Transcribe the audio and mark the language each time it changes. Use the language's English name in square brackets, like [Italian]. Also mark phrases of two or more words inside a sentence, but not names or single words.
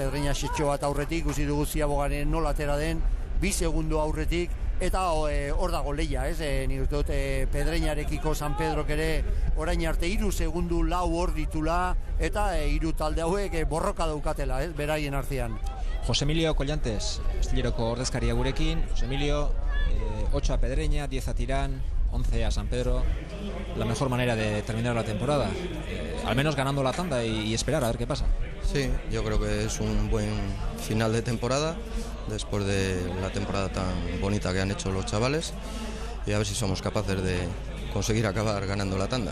[Basque] Pedreña setxo bat aurretik, ikusi dugu Ziabogaren nola atera den, 2 segundo aurretik, eta hor dago lehia, ez? Nik uste dut Pedreñarekiko San Pedrok ere orain arte 3 segundu 4 hor ditula, eta 3 talde hauek borroka daukatela, ez? Beraien artean. José Emilio Collantes, Astilleroko ordezkaria gurekin. [Spanish] José Emilio, 8 a Pedreña, 10 a Tirán, 11 a San Pedro. La mejor manera de terminar la temporada, al menos ganando la tanda y esperar a ver qué pasa. Sí, yo creo que es un buen final de temporada, después de la temporada tan bonita que han hecho los chavales, y a ver si somos capaces de conseguir acabar ganando la tanda.